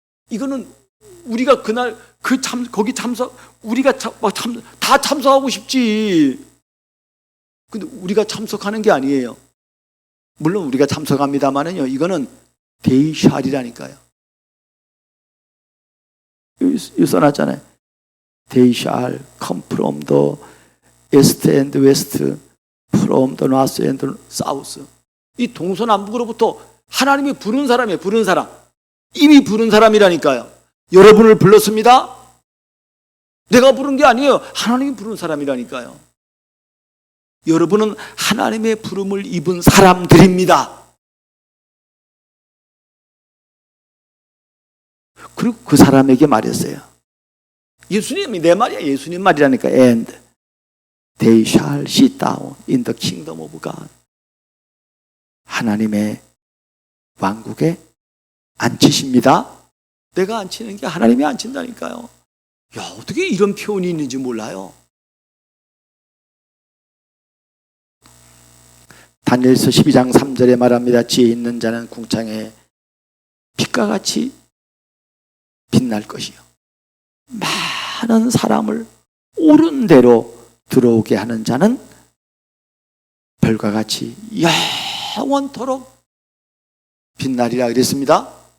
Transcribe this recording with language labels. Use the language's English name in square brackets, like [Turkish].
[Korean] 이거는 우리가 그날 거기 우리가 다 참석하고 싶지. 근데 우리가 참석하는 게 아니에요. 물론 우리가 참석합니다만은요, 이거는 데이샬이라니까요. 여기 써놨잖아요. [English] They shall come from the east and west, from the north and the south. [Korean] 이 동서남북으로부터 하나님이 부른 사람이에요. 부른 사람. 이미 부른 사람이라니까요. 여러분을 불렀습니다. 내가 부른 게 아니에요. 하나님이 부른 사람이라니까요. 여러분은 하나님의 부름을 입은 사람들입니다. 그리고 그 사람에게 말했어요. 예수님이 내 말이야. 예수님 말이라니까. [English] And they shall sit down in the kingdom of God. [Korean] 하나님의 왕국에 앉히십니다. 내가 앉히는 게 하나님이 앉힌다니까요. 야, 어떻게 이런 표현이 있는지 몰라요. 다니엘서 12장 3절에 말합니다. 지혜 있는 자는 궁창에 빛과 같이 빛날 것이요, 많은 사람을 옳은 대로 들어오게 하는 자는 별과 같이 영원토록 빛나리라 그랬습니다.